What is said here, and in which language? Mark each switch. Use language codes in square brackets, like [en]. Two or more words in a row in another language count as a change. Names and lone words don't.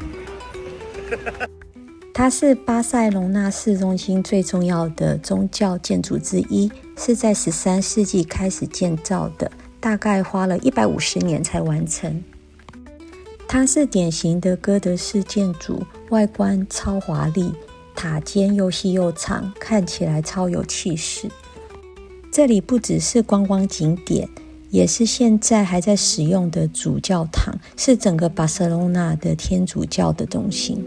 [zh] 它是巴塞隆納市中心最重要的宗教建築之一，是在13世紀開始建造的，大概花了150年才完成。它是典型的哥德式建築，外觀超華麗，塔尖又細又長，看起來超有氣勢。這裡不只是觀光景點，也是現在還在使用的主教堂，是整個巴塞隆納的天主教的中心。